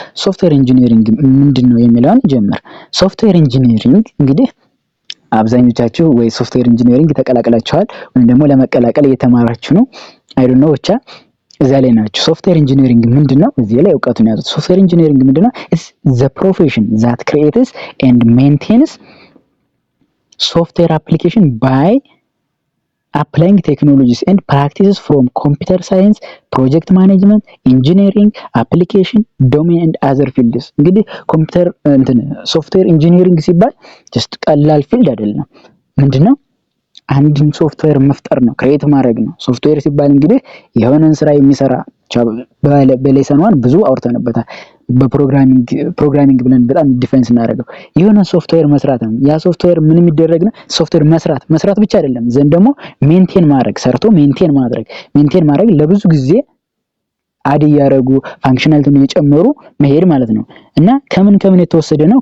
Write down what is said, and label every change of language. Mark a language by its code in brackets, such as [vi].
[am] ሶፍትዌር ኢንጂነሪንግ ምንድነው የሚለውን ጀምር። ሶፍትዌር ኢንጂነሪንግ እንግዲህ አብዛኞቻችሁ ወይ ሶፍትዌር ኢንጂነሪንግ ተቀላቅላችኋል ወይም ደግሞ ለመቀላቀል እየተማራችሁ ነው። [en] አይ ዶንት ኖ [am] ብቻ እዛ ላይ ናችሁ። ሶፍትዌር ኢንጂነሪንግ ምንድነው? እዚህ ላይ ዕውቀቱን ያዙት። ሶፍትዌር ኢንጂነሪንግ ምንድነው? [en] it's the profession that creates and maintains software application by applying technologies and practices from computer science, project management, engineering, application, domain and other fields። [am] እንግዲህ ኮምፒውተር ሶፍትዌር ኢንጂነሪንግ ሲባል just ቀላል ፊልድ አይደለም። ምንድነው? አንድን ሶፍትዌር መፍጠር ነው፣ ክሬት ማድረግ ነው። ሶፍትዌር ሲባል እንግዲህ የሆነን ስራ የሚሰራ በሌሰን 1 ብዙ አውርተንበታል። በፕሮግራሚንግ ብለን በጣም ዲፋይን እናደርገው የሆነ ሶፍትዌር መስራት ነው። ያ ሶፍትዌር ምን የሚደረግ ነው? ሶፍትዌር መስራት ብቻ አይደለም፣ ዘንድ ደግሞ ሜንቴን ማድረግ፣ ሰርቶ ሜንቴን ማድረግ ለብዙ ጊዜ አድ ያደረጉ ፋንክሽናሊቲውን እየጨመሩ መሄድ ማለት ነው። እና ከምን የተወሰደ ነው?